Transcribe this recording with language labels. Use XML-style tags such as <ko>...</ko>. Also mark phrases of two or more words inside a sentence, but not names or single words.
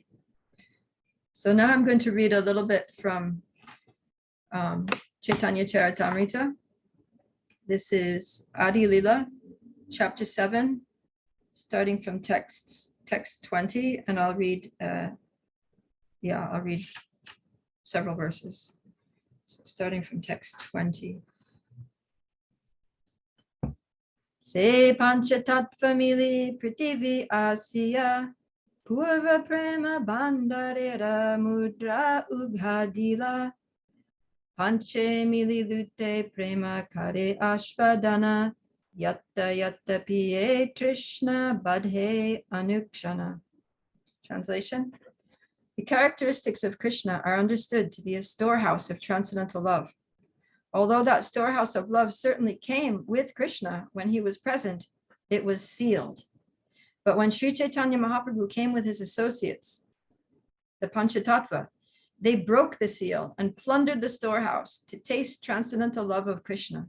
<en>So now I'm going to read a little bit from Chaitanya Charitamrita. This is Adi Lila, chapter 7, starting from text 20, and I'll read several verses. So starting from text 20.</en> <bn>সে পঞ্চতত্ত্বমিলি পৃথিবী আস্য পূর্ব প্রেম ভাণ্ডারের মুদ্রা উঘাড়িলা পাঁচে মিলি লুটে প্রেম করে আস্বাদন যত্ত যত্ত পিয়ে তৃষ্ণা বাড়ে অনুক্ষণ.</bn> <en>Translation: the characteristics of Krishna are understood to be a storehouse of transcendental love. Although that storehouse of love certainly came with Krishna when he was present, it was sealed. But when Sri Chaitanya Mahaprabhu came with his associates, the Panchatattva, they broke the seal and plundered the storehouse to taste transcendental love of Krishna.</en>